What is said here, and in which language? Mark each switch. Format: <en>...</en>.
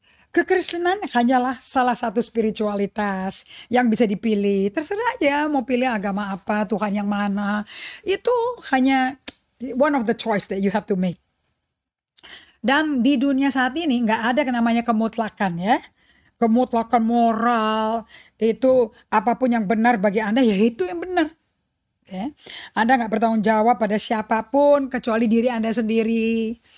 <id>Kekristenan hanyalah salah satu spiritualitas yang bisa dipilih. Terserah aja mau pilih agama apa, Tuhan yang mana. Itu hanya</id> <en>one of the choice that you have to make.</en> <id>Dan di dunia saat ini nggak ada yang namanya kemutlakan ya. Kemutlakan moral, itu apapun yang benar bagi Anda ya itu yang benar. Okay. Anda nggak bertanggung jawab pada siapapun kecuali diri Anda sendiri.</id>